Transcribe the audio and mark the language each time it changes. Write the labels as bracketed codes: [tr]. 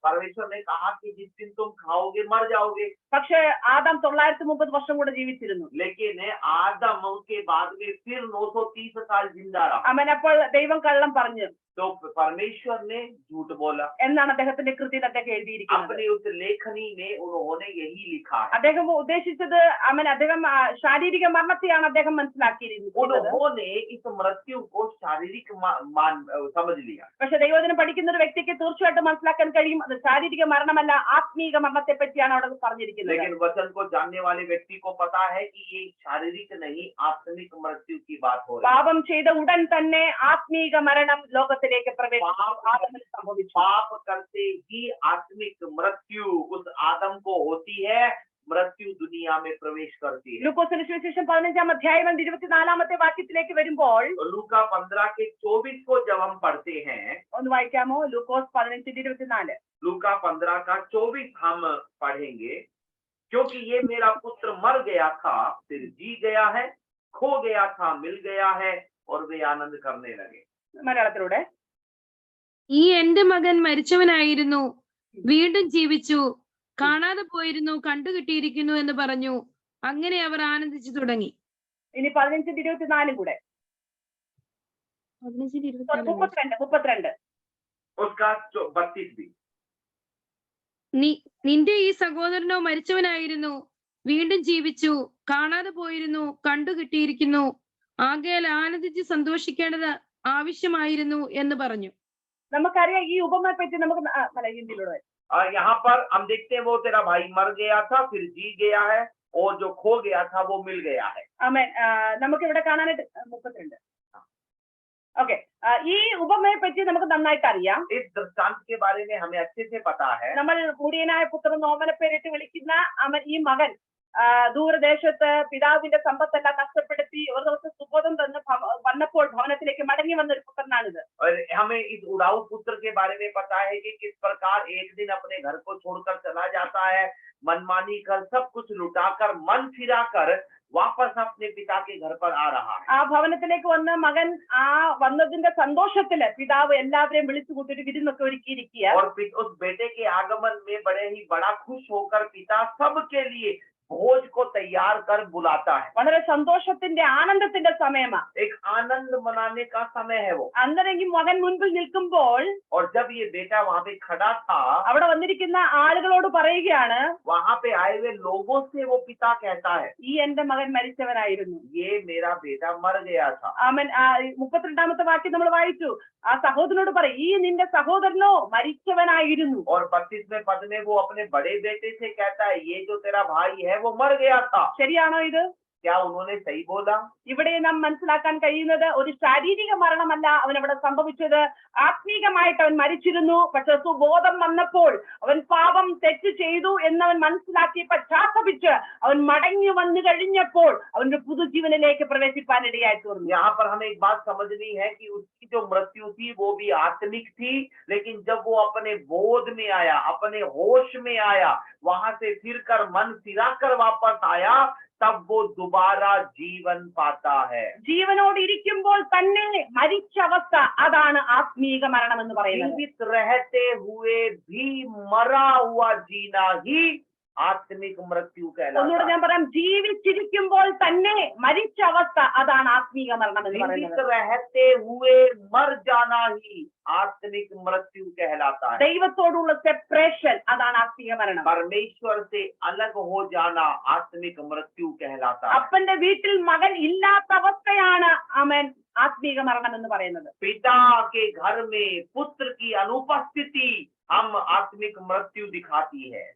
[hi] परमेश्वर ने कहा कि जिस दिन तुम खाओगे मर जाओगे. [ml] പക്ഷെ ആദാം 930 വർഷം കൂടെ ജീവിച്ചിരുന്നു. [hi] लेकिन आदम के बाद में फिर 930 साल जिंदा रहा. [ml] അവൻ അപ്പോൾ ദൈവം കള്ളം പറഞ്ഞു. [hi] तो परमेश्वर ने झूठ बोला [ml] എന്നാണ് അദ്ദേഹത്തിന്റെ കൃതിയിൽ അദ്ദേഹം എഴുതിയിരിക്കുന്നത്. [hi] अपने उस लेखनी में उन्होंने यही लिखा है. [ml] അദ്ദേഹം ഉദ്ദേശിച്ചത് അദ്ദേഹം ശാരീരിക മരണത്തെയാണ് അദ്ദേഹം മനസ്സിലാക്കിയിരുന്നത്. [hi] उन्होंने इस मृत्यु को शारीरिक समझ लिया. [ml] പക്ഷെ ദൈവവചനം പഠിക്കുന്ന ഒരു വ്യക്തിക്ക് തീർച്ചയായിട്ടും മനസ്സിലാക്കാൻ കഴിയും, അത് ശാരീരിക മരണമല്ല, ആത്മീക മരണത്തെ പറ്റിയാണ് അവിടെ പറഞ്ഞിരിക്കുന്നത്. [hi] लेकिन वचन को जानने वाले व्यक्ति को पता है कि ये शारीरिक नहीं आत्मिक मृत्यु की बात हो रही है. [ml] പാപം ചെയ്ത ഉടൻ തന്നെ ആത്മീക മരണം ലോകത്തിലേക്ക് സംഭവിച്ചു. [hi] पाप करते ही आत्मिक मृत्यु उस आदम को होती है, मृत्यु दुनिया में प्रवेश करती है. [ml] ലൂക്കോസിന്റെ സുവിശേഷം 15-ാം അധ്യായം 24-ാമത്തെ വാക്യത്തിലേക്ക് വരുമ്പോൾ, [hi] लूका 15:24 को जब हम पढ़ते हैं, [ml] ഒന്ന് വായിക്കാമോ? ലൂക്കോസ് 15:24. [hi] लूका 15:24 हम पढ़ेंगे. क्योंकि ये मेरा पुत्र मर गया था फिर जी गया है, खो गया था मिल गया है, और वे आनंद करने लगे. [ml] മലയാളത്തിലൂടെ, ഈ എന്റെ മകൻ മരിച്ചവനായിരുന്നു, വീണ്ടും ജീവിച്ചു, കാണാതെ പോയിരുന്നു, കണ്ടുകിട്ടിയിരിക്കുന്നു എന്ന് പറഞ്ഞു. അങ്ങനെ അവർ ആനന്ദിച്ചു തുടങ്ങി. ഇനി 15-24 കൂടെ, 32. [hi] उसका 32 भी. [ml] നിന്റെ ഈ സഹോദരനോ മരിച്ചവനായിരുന്നു, വീണ്ടും ജീവിച്ചു, കാണാതെ പോയിരുന്നു, കണ്ടുകിട്ടിയിരിക്കുന്നു, ആകയാൽ ആനന്ദിച്ച് സന്തോഷിക്കേണ്ടത് ആവശ്യമായിരുന്നു എന്ന് പറഞ്ഞു. നമുക്കറിയാം ഈ ഉപമയെ പറ്റി നമുക്ക് ഹിന്ദിയിലൂടെ. [hi] यहाँ पर हम देखते हैं वो तेरा भाई मर गया था फिर जी गया है, और जो खो गया था वो मिल गया है. [ml] ആമേൻ. നമുക്ക് ഇവിടെ കാണാനായിട്ട് 32. ഓക്കെ, ഈ ഉപമയെ പറ്റി നമുക്ക് നന്നായിട്ട് അറിയാം. [hi] इस दृष्टांत के बारे में हमें अच्छे से पता है. [ml] നമ്മൾ മുടിയനായ പുത്രൻ ഓമന പേരിട്ട് വിളിക്കുന്ന ഈ മകൻ ദൂരദേശത്ത് പിതാവിന്റെ സമ്പത്തെല്ലാം നഷ്ടപ്പെടുത്തി ഒരു ദിവസം സുബോധം തന്ന് വന്നപ്പോൾ ഭവനത്തിലേക്ക് മടങ്ങി വന്ന ഒരു പുത്രനാണിത്. [hi] और हमें इस उड़ाऊ पुत्र के बारे में पता है कि किस प्रकार एक दिन अपने घर को छोड़कर चला जाता है, मनमानी कर सब कुछ लुटाकर मन फिराकर वापस अपने पिता के घर पर आ रहा है. [ml] ആ ഭവനത്തിലേക്ക് വന്ന മകൻ വന്നതിന്റെ സന്തോഷത്തില് പിതാവ് എല്ലാവരെയും വിളിച്ചു കൂട്ടി വിരുന്നൊക്കെ ഒരുക്കിയിരിക്കുക. [hi] और उस बेटे के आगमन में बड़े ही बड़ा खुश होकर पिता सबके लिए भोज को तैयार कर बुलाता है. [ml] വളരെ സന്തോഷത്തിന്റെ ആനന്ദത്തിന്റെ സമയമാണ്. [hi] एक आनंद मनाने का समय है वो. [ml] അന്നേരം മകൻ മുൻപിൽ നിൽക്കുമ്പോൾ, [hi] और जब ये बेटा वहाँ पे खड़ा था, [ml] അവിടെ വന്നിരിക്കുന്ന ആളുകളോട് പറയുകയാണ്, [hi] वहाँ पे आए हुए लोगों से वो पिता कहता है, [ml] ഈ എന്റെ മകൻ മരിച്ചവനായിരുന്നു, [hi] ये मेरा बेटा मर गया था. [ml] അവൻ 32-ാമത്തെ വാക്യം നമ്മൾ വായിച്ചു. ആ സഹോദരനോട് പറയും, ഈ നിന്റെ സഹോദരനോ മരിച്ചവനായിരുന്നു. [hi] और 32वें पद में वो अपने बड़े बेटे से कहता है, ये जो तेरा भाई है वो मर गया था. [ml] ശരിയാണോ ഇത്? [hi] क्या उन्होंने सही बोला? [ml] ഇവിടെ നാം മനസ്സിലാക്കാൻ കഴിയുന്നത് ഒരു ശാരീരിക മരണമല്ല അവൻ അവിടെ സംഭവിച്ചത്. ആത്മീകമായിട്ട് അവൻ മരിച്ചിരുന്നു. പക്ഷെ സുബോധം വന്നപ്പോൾ അവൻ പാപം തെറ്റ് ചെയ്തു എന്നവൻ മനസ്സിലാക്കി പശ്ചാത്തപിച്ച് അവൻ മടങ്ങി വന്നു കഴിഞ്ഞപ്പോൾ അവന്റെ പുതുജീവനിലേക്ക് പ്രവേശിപ്പാൻ ഇടയായി തീർന്നു. [hi] यहाँ पर हमें एक बात समझनी है कि उसकी जो मृत्यु थी वो भी आत्मिक थी, लेकिन जब वो अपने बोध में आया, अपने होश में आया, वहां से फिर कर मन फिरा कर वापस आया, तब वो दोबारा जीवन पाता है. [ml] ജീവനോട് ഇരിക്കുമ്പോൾ തന്നെ മരിച്ച അവസ്ഥ, അതാണ് ആത്മീക മരണം എന്ന് പറയുന്നത്. [hi] जीवित रहते हुए भी मरा हुआ जीना ही आत्मिक मृत्यु [ml] ഒന്നുകൂടെ [hi] कहलाता [ml] ഞാൻ [hi] है. [ml] പറയാം, ജീവിച്ചിരിക്കുമ്പോൾ തന്നെ മരിച്ച അവസ്ഥ, അതാണ് ആത്മീക മരണം എന്ന് [hi] जीवित [ml] പറയുന്നത്. [hi] रहते हुए मर जाना ही आत्मिक मृत्यु कहलाता है. [ml] ദൈവത്തോടുള്ള സെപ്പറേഷൻ, അതാണ് ആത്മീക മരണം. [hi] परमेश्वर से अलग हो जाना आत्मिक मृत्यु कहलाता है. [ml] അപ്പന്റെ വീട്ടിൽ മകൻ ഇല്ലാത്ത അവസ്ഥയാണ് അവൻ ആത്മീക മരണം എന്ന് പറയുന്നത്. [hi] पिता के घर में पुत्र की अनुपस्थिति हम आत्मिक मृत्यु दिखाती है.